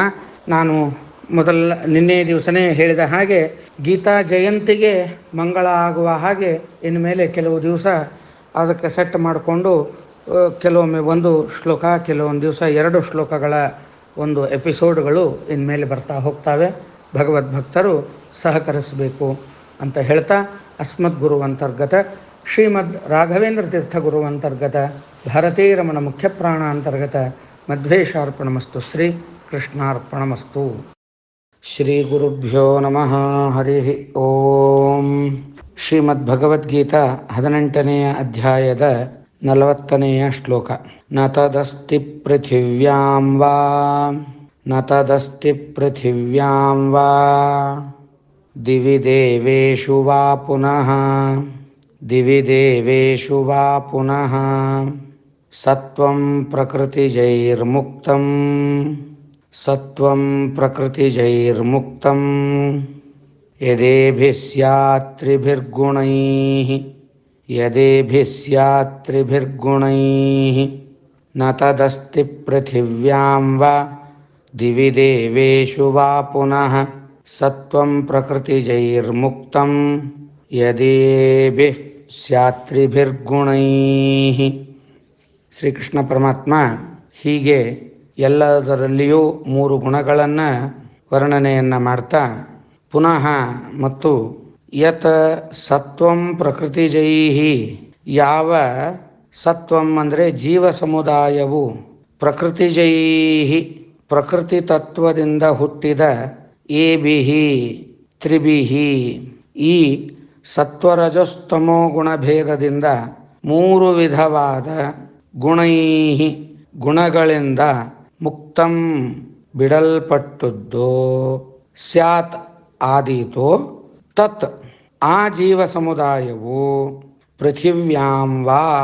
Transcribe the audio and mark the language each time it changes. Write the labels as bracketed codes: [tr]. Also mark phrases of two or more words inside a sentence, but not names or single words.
[kn] ನಾನು ನಿನ್ನೆ ದಿವಸನೇ ಹೇಳಿದ ಹಾಗೆ ಗೀತಾ ಜಯಂತಿಗೆ ಮಂಗಳ ಆಗುವ ಹಾಗೆ ಇನ್ಮೇಲೆ ಕೆಲವು ದಿವಸ ಅದಕ್ಕೆ ಸೆಟ್ ಮಾಡಿಕೊಂಡು ಕೆಲವೊಮ್ಮೆ ಒಂದು ಶ್ಲೋಕ, ಕೆಲವೊಂದು ದಿವಸ 2 ಶ್ಲೋಕಗಳ ಒಂದು ಎಪಿಸೋಡ್ಗಳು ಇನ್ಮೇಲೆ ಬರ್ತಾ ಹೋಗ್ತವೆ. ಭಗವದ್ಭಕ್ತರು ಸಹಕರಿಸಬೇಕು ಅಂತ ಹೇಳ್ತಾ, [sa] ಅಸ್ಮದ್ ಗುರುವಂತರ್ಗತ ಶ್ರೀಮದ್ ರಾಘವೇಂದ್ರ ತೀರ್ಥ ಗುರುವಂತರ್ಗತ ಭಾರತೀರಮಣ ಮುಖ್ಯ ಪ್ರಾಣ ಅಂತರ್ಗತ ಮಧ್ವೇಶಾರ್ಪಣಮಸ್ತು. ಶ್ರೀ ಕೃಷ್ಣಾರ್ಪಣಮಸ್ತು. ಶ್ರೀ ಗುರುಭ್ಯೋ ನಮಃ. ಹರಿ ಓಂ. [kn] ಶ್ರೀಮದ್ಭಗವದ್ಗೀತಾ 18ನೇ ಅಧ್ಯಾಯದ 40ನೆಯ ಶ್ಲೋಕ. [sa] ನ ತದಸ್ತಿ ಪೃಥಿವ್ಯಾಂ ವಾ, ನ ತದಸ್ತಿ ಪೃಥಿವ್ಯಾಂ ವಾ ದಿವಿ ದೇವೇಷು ವಾ ಪುನಃ, ದಿವಿ ದೇವೇಷು ವಾ ಪುನಃ ಸತ್ವಂ ಪ್ರಕೃತಿಜೈರ್ಮುಕ್ತಂ, ಸತ್ವಂ ಪ್ರಕೃತಿಜೈರ್ಮುಕ್ತಂ ಯದೇಭಿಃ ಸ್ಯಾತ್ ತ್ರಿಭಿರ್ಗುಣೈಃ, ಯದೇಭಿಃ ಸ್ಯಾತ್ ತ್ರಿಭಿರ್ಗುಣೈಃ ನ ತದಸ್ತಿ ಪೃಥಿವ್ಯಾಂ ವಾ ದಿವಿ ದೇವೇಷು ವಾ ಪುನಃ ಸತ್ವಂ ಪ್ರಕೃತಿಜೈರ್ಮುಕ್ತಂ ಯದೇಭಿಃ ಸ್ಯಾತ್ ತ್ರಿಭಿರ್ಗುಣೈಃ. [kn] ಶ್ರೀಕೃಷ್ಣ ಪರಮಾತ್ಮ ಹೀಗೆ ಎಲ್ಲದರಲ್ಲಿಯೂ 3 ಗುಣಗಳನ್ನು ವರ್ಣನೆಯನ್ನು ಮಾಡ್ತಾ ಪುನಃ ಮತ್ತು [sa] ಯತ್ ಸತ್ವಂ ಪ್ರಕೃತಿಜೈಃ, [kn] ಯಾವ ಸತ್ವಂ ಅಂದರೆ ಜೀವ ಸಮುದಾಯವು, ಪ್ರಕೃತಿಜೈಃ ಪ್ರಕೃತಿ ತತ್ವದಿಂದ ಹುಟ್ಟಿದ, [sa] ಏಭಿಃ ತ್ರಿಭಿಃ [kn] ಈ ಸತ್ವರಜಸ್ತಮೋ ಗುಣಭೇದದಿಂದ 3 ವಿಧವಾದ ಗುಣೈಃ ಗುಣಗಳಿಂದ ಮುಕ್ತಂ ಬಿಡಲ್ಪಟ್ಟುದ್ದೋ, ಸ್ಯಾತ್ ಆದೀತೋ, ತತ್ ಆ ಜೀವ ಸಮುದಾಯವು [sa] ಪೃಥಿವ್ಯಾಂ ವಾ